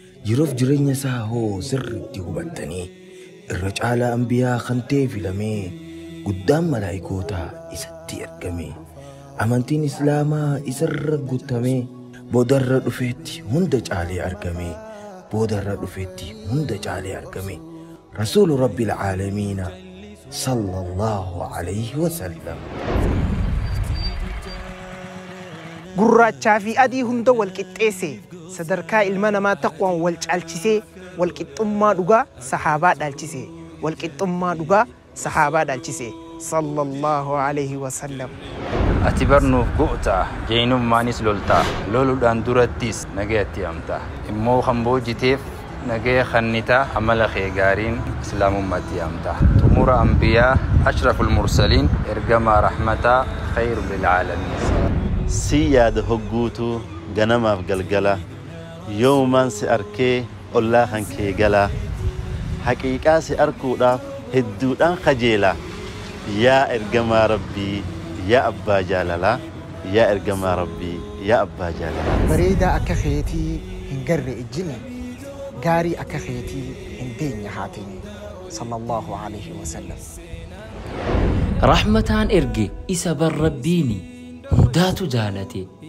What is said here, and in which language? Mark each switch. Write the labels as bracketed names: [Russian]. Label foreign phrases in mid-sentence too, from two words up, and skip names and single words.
[Oromo] Jiroof jireenya isaa hoo sirriitti hubattanii? Irra caalaa anbiyaa kan ta'e filamee, guddaan malaa'ikootaa isatti ergame. Amantiin Islaamaa isarra guutame, boodarra dhufeetti hunda caalee argame. Boodarra dhufeetti hunda caalee argame. [Arabic] رسول رب العالمين, صلى الله عليه وسلم. [Oromo] Gurraachaa fi adii hunda wal qixxeesse, sadarkaa ilma namaa taqwaan wal caalchise, wal qixxummaa dhugaa sahaabaa dhaalchise, wal qixxummaa dhugaa sahaabaa dhaalchise, [Arabic] صلى الله عليه وسلم. [Oromo] Ati barnuuf goota, jeenummaanis lolta, loluudhaan durattis nagayatti amta. Immoo kan boojiteef nagaya kannita, amala kee gaariin islaamummaatti amta. Xumura anbiyaa, [Arabic] أشرف المرسلين, [Oromo] ergamaa rahmataa, [Arabic] خير للعالمين. [Oromo] Si yaada hogguutu ganamaaf galgala, yoomumaan si arkee ollaa kan kee gala. Haqiiqaa si arkuudhaaf hedduudhaan kajeela. Yaa ergamaa Rabbii, yaa abbaa jaalalaa, yaa ergamaa Rabbii, yaa abbaa jaalalaa. Bareedaa akka keetii hin garre ijjini, gaarii akka keetii hin deenye haatini, [Arabic] صلى الله عليه وسلم. [Oromo] Rahmataan erge isa bar Rabbiini, hundaatu jaalate,